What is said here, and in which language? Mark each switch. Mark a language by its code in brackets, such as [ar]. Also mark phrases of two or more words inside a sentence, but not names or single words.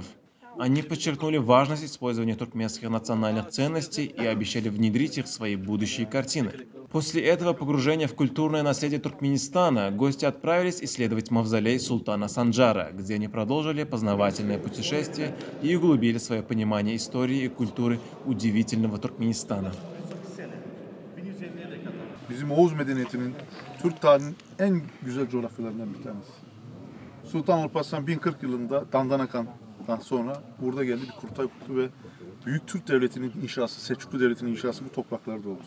[ru] Они подчеркнули важность использования туркменских национальных ценностей и обещали внедрить их в свои будущие картины. После этого погружения в культурное наследие Туркменистана гости отправились исследовать мавзолей султана Санджара, где они продолжили познавательное путешествие и углубили свое понимание истории и культуры удивительного Туркменистана. [tr] Bizim Oğuz medeniyetinin Türk tarihinin en güzel coğrafyalarından bir tanesi. Sultan Alparslan 1040 yılında Dandanakan'dan sonra burada geldi, bir kurultay kurdu ve Büyük Türk Devleti'nin inşası, Selçuklu Devleti'nin inşası bu topraklarda oldu.